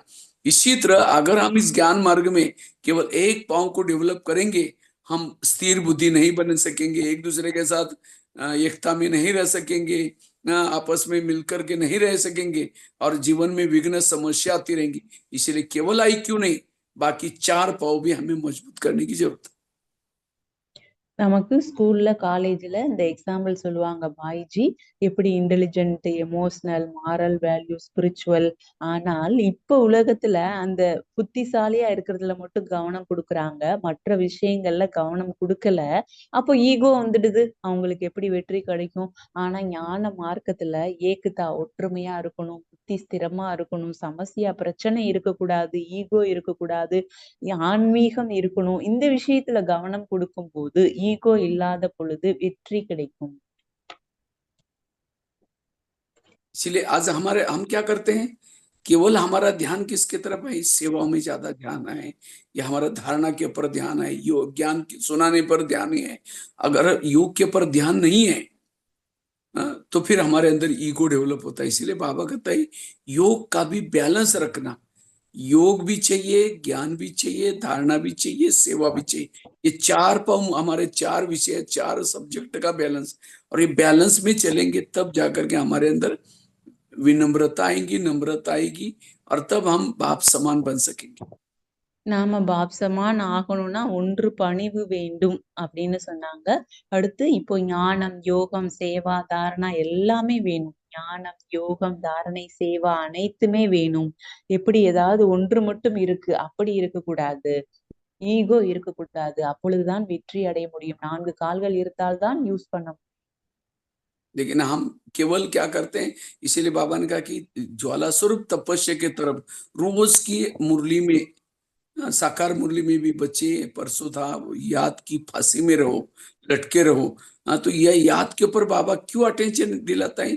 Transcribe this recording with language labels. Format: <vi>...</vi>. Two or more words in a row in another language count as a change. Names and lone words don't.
<hi>इसी तरह अगर हम इस ज्ञान मार्ग में केवल एक पांव को डेवलप करेंगे, हम स्थिर बुद्धि नहीं बन सकेंगे, एक दूसरे के साथ एकता में नहीं रह सकेंगे, आपस में मिलकर के नहीं रह सकेंगे, और जीवन में विघ्न समस्या आती रहेंगी। इसलिए केवल आईक्यू नहीं, बाकी 4 पाव भी हमें मजबूत करने की जरूरत है।</hi> <ta>நமக்கு ஸ்கூல்ல காலேஜ்ல இந்த எக்ஸாம்பிள் சொல்லுவாங்க பாய்ஜி, எப்படி</ta> <en>intelligent, emotional, moral value, spiritual.</en> <ta>ஆனால் இப்ப உலகத்துல அந்த புத்திசாலியா இருக்கிறதுல மட்டும் கவனம் கொடுக்குறாங்க, மற்ற விஷயங்கள்ல கவனம் கொடுக்கல. அப்போ ஈகோ வந்துடுது, அவங்களுக்கு எப்படி வெற்றி கிடைக்கும்? ஆனா ஞான மார்க்கத்துல ஏக்குதா, ஒற்றுமையா இருக்கணும், புத்தி ஸ்திரமா இருக்கணும், சமஸ்யா பிரச்சனை இருக்கக்கூடாது, ஈகோ இருக்கக்கூடாது, ஆன்மீகம் இருக்கணும். இந்த விஷயத்துல கவனம் கொடுக்கும் போது, ஈகோ இல்லாத பொழுது வெற்றி கிடைக்கும்.</ta> <hi>इसलिए आज हम क्या करते हैं, केवल हमारा ध्यान किसके तरफ है, सेवाओं में ज्यादा ध्यान है, या हमारा धारणा के ऊपर ध्यान है, योग ज्ञान सुनाने पर ध्यान ही है। अगर योग के ऊपर ध्यान नहीं है, तो फिर हमारे अंदर</hi> <en>ego develop</en> <hi>होता है। इसीलिए बाबा कहता है योग का भी बैलेंस रखना। योग भी चाहिए, ज्ञान भी चाहिए, धारणा भी चाहिए, सेवा भी चाहिए। ये चार पाव हमारे चार विषय, चार सब्जेक्ट का बैलेंस, और ये बैलेंस में चलेंगे तब जाकर के हमारे अंदर विनम्रता आएगी, नम्रता आएगी, और तब हम बाप समान बन सकेंगे।</hi> <ta>நாம பாப்சமான் ஆகணும்னா ஒன்று பணிவு வேண்டும் அப்படின்னு சொன்னாங்க. அடுத்து இப்போ ஞானம், யோகம், சேவா, தாரணா எல்லாமே வேணும். ஞானம், யோகம், தாரணை, சேவா அனைத்துமே வேணும். எப்படி ஏதாவது ஒன்று மட்டும் இருக்கு அப்படி இருக்கக்கூடாது. ஈகோ இருக்கக்கூடாது. அப்பொழுதுதான் வெற்றி அடைய முடியும். 4 கால்கள் இருந்தால்தான் யூஸ் பண்ண முடியும்.</ta> <hi>लेकिन हम केवल क्या करते हैं, इसीलिए बाबा ने कहा कि ज्वाला स्वरूप तपस्या के तरफ रोज की मुरली में, साकार मुरली में भी बच्चे परसों था, याद की फांसी में रहो, लटके रहो। हाँ, तो यह याद के ऊपर बाबा क्यों अटेंशन दिलाता है?</hi>